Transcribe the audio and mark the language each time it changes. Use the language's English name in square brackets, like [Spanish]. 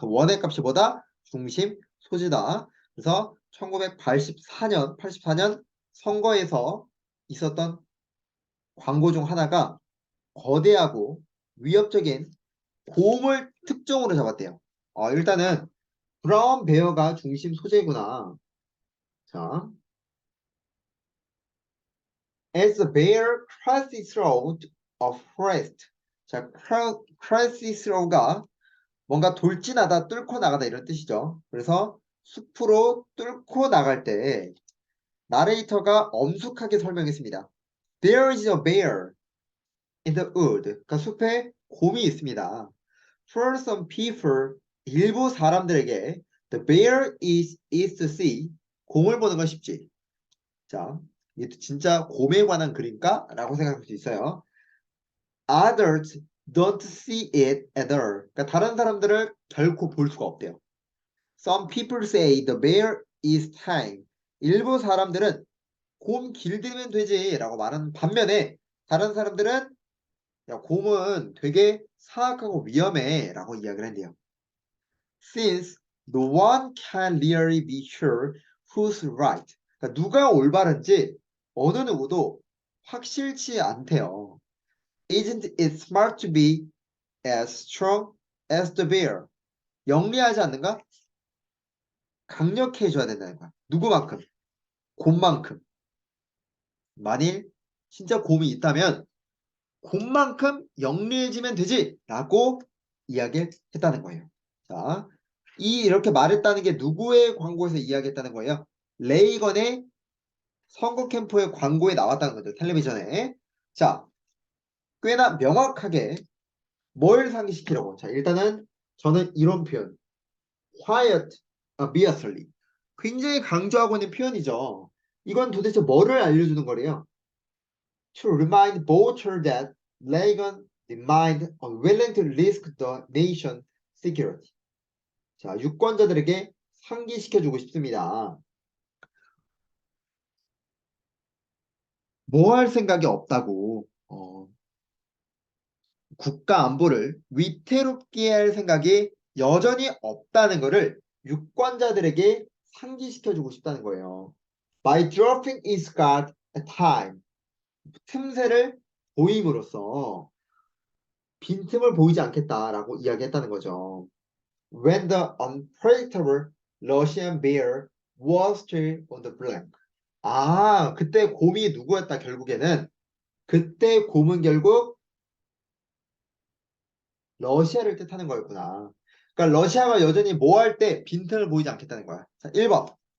[Korean] 그 원의 값이 뭐다? 중심, 소지다. 그래서 1984년 선거에서 있었던 광고 중 하나가 거대하고 위협적인 곰을 특종으로 잡았대요. 일단은 브라운 베어가 중심 소재구나. [English] 자, as the bear crosses through a forest. [Korean] 자, crosses through가 뭔가 돌진하다, 뚫고 나가다 이런 뜻이죠. 그래서 숲으로 뚫고 나갈 때 나레이터가 엄숙하게 설명했습니다. [English] There is a bear. in the wood. [Korean] 그러니까 숲에 곰이 있습니다. [English] For some people, [Korean] 일부 사람들에게 [English] the bear is easy to see. [Korean] 곰을 보는 건 쉽지. 자, 이게 진짜 곰에 관한 글인가? 라고 생각할 수 있어요. [English] Others don't see it at all. [Korean] 그러니까 다른 사람들을 결코 볼 수가 없대요. [English] Some people say the bear is tame. [Korean] 일부 사람들은 곰 길들이면 되지 라고 말하는 반면에 다른 사람들은 야, 곰은 되게 사악하고 위험해 라고 이야기를 한대요. [English] Since no one can really be sure who's right. [Korean] 그러니까 누가 올바른지 어느 누구도 확실치 않대요. [English] Isn't it smart to be as strong as the bear? [Korean] 영리하지 않는가? 강력해져야 된다는 거야. 누구만큼? 곰만큼. 만일 진짜 곰이 있다면 곰만큼 영리해지면 되지 라고 이야기를 했다는 거예요. 자, 이렇게 말했다는 게 누구의 광고에서 이야기했다는 거예요? 레이건의 선거 캠프의 광고에 나왔다는 거죠. 텔레비전에. 자, 꽤나 명확하게 뭘 상기시키려고. 자, 일단은 저는 이런 표현. [English] quiet, obviously. [Korean] 굉장히 강조하고 있는 표현이죠. 이건 도대체 뭐를 알려주는 거래요? [English] To remind voters that Reagan remained unwilling to risk the nation's security. [Korean] 자, 유권자들에게 상기시켜주고 싶습니다. 뭐 할 생각이 없다고 국가 안보를 위태롭게 할 생각이 여전히 없다는 것을 유권자들에게 상기시켜주고 싶다는 거예요. [English] By dropping his guard at time. [Korean] 틈새를 보임으로써 빈틈을 보이지 않겠다라고 이야기했다는 거죠. [English] When the unpredictable Russian bear was still on the blank. [Korean] 아, 그때 곰이 누구였다 결국에는. 그때 곰은 결국 러시아를 뜻하는 거였구나. 그러니까 러시아가 여전히 뭐 할 때 빈틈을 보이지 않겠다는 거야. 자, 1번.